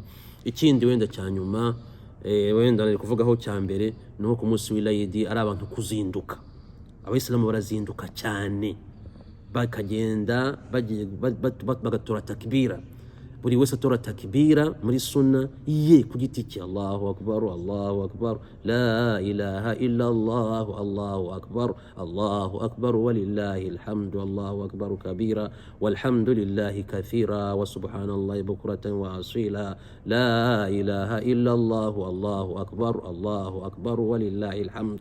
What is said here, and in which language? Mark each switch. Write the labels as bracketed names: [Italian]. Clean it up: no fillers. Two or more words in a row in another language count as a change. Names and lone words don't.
[Kinyarwanda] Ikindi wenda cyanyuma wenda nari kuvugaho cyambere no ku munsi w'Eid ari abantu kuzinduka. Abayisilamu barazinduka cyane bakagenda bagatora takbira, buri wese atora takbira muri sunna ye ku giti cye. [Arabic] الله أكبر، الله أكبر، لا إله إلا الله، الله أكبر، الله أكبر ولله الحمد، الله أكبر كبيرا والحمد لله كثيرا وسبحان الله بكرة وأصيلا، لا إله إلا الله، الله أكبر، الله أكبر ولله الحمد.